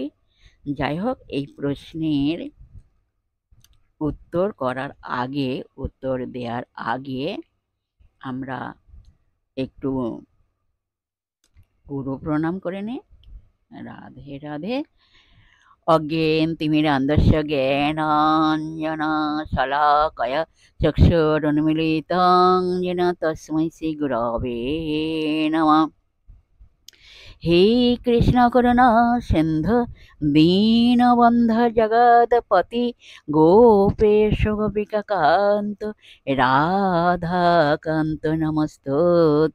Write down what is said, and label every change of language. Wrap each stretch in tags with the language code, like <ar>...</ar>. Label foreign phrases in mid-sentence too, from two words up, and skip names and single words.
<bn>যাই হোক, এই প্রশ্নের উত্তর দেওয়ার আগে আমরা একটু গুরু প্রণাম করে নে।</bn> <sa>রাধে রাধে। অজ্ঞেন তিমিরান্ধস্য জ্ঞানাঞ্জনা শলাকয়া চক্ষুरुन्मीलितं येन तस्मै श्रीगुरवे नमः। हे कृष्ण करुणा सिन्धु दीनबन्धु जगत्पति गोपेश गोपिकान्त राधाकान्त नमस्तुते।</sa>